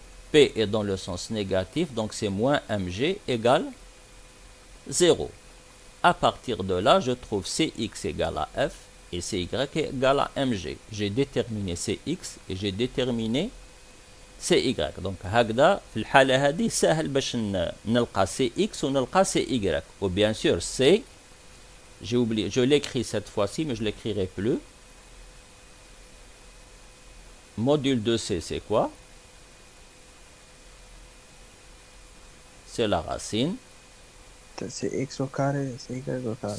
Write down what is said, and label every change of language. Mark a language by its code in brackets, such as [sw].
[fr] P est dans le sens négatif, donc c'est moins mg égale 0. À partir de là, je trouve Cx égale à F et Cy égale à mg. J'ai déterminé Cx et j'ai déterminé Cy. [ar] Donc هكذا في الحالة هذه سهل باش نلقى Cx ونلقى Cy. [fr] Ou bien sûr C, j'ai oublié, je l'écris cette fois-ci mais je ne l'écrirai plus. Module de C, c'est quoi? C'est la racine. C'est x au carré, c'est y au carré.